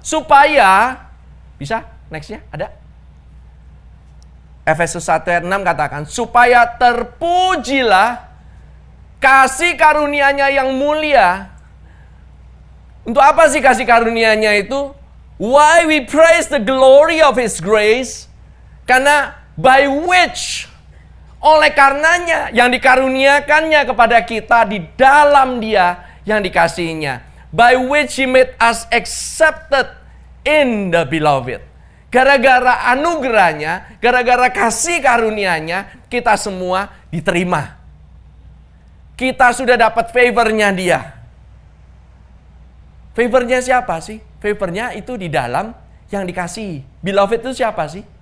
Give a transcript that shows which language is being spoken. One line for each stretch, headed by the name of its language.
Indonesian: Supaya, bisa next-nya ada? Efesus 1 ayat 6 katakan, supaya terpujilah kasih karunia-Nya yang mulia. Untuk apa sih kasih karunia-Nya itu?
English: Why we praise the glory of His grace?
Indonesian: Karena
English: by which,
Indonesian: oleh karenanya yang dikaruniakannya kepada kita di dalam Dia yang dikasihinya.
English: By which He made us accepted in the beloved.
Indonesian: Gara-gara anugerahnya, gara-gara kasih karunia-Nya, kita semua diterima. Kita sudah dapat favornya Dia. Favornya siapa sih? Favornya itu di dalam yang dikasihi. Beloved itu siapa sih?